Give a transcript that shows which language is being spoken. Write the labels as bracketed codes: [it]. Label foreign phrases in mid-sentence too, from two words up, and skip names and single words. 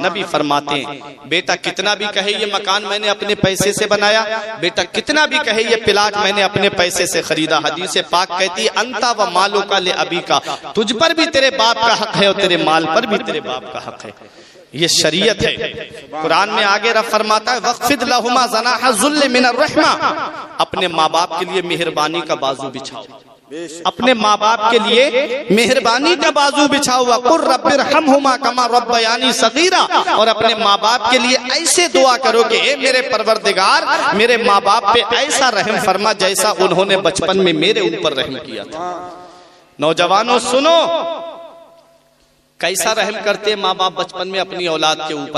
[hi] नबी फरमाते हैं, बेटा कितना भी कहे ये मकान मैंने अपने पैसे से बनाया, बेटा कितना भी कहे ये प्लाट मैंने अपने पैसे से खरीदा, हदीस पाक कहती है, [ar] أنت ومالك لأبيك, [hi] तुझ पर भी तेरे बाप का हक है और तेरे माल पर भी तेरे बाप का हक है। ये शरीयत है। कुरान में आगे रब फरमाता है, [ar] واخفض لهما جناح الذل من الرحمة, [hi] अपने माँ बाप के लिए मेहरबानी का बाजू बिछाओ। अपने माँ बाप के लिए मेहरबानी का बाजू बिछा हुआ, [ar] وقل رب ارحمهما كما ربياني صغيرا, [hi] और अपने माँ बाप के लिए ऐसे दुआ करो कि ए मेरे परवरदिगार मेरे माँ बाप पे ऐसा रहम फरमा जैसा उन्होंने बचपन में मेरे ऊपर रहम किया था। नौजवानों सुनो, कैसा रहम करते माँ बाप बचपन में अपनी औलाद के ऊपर।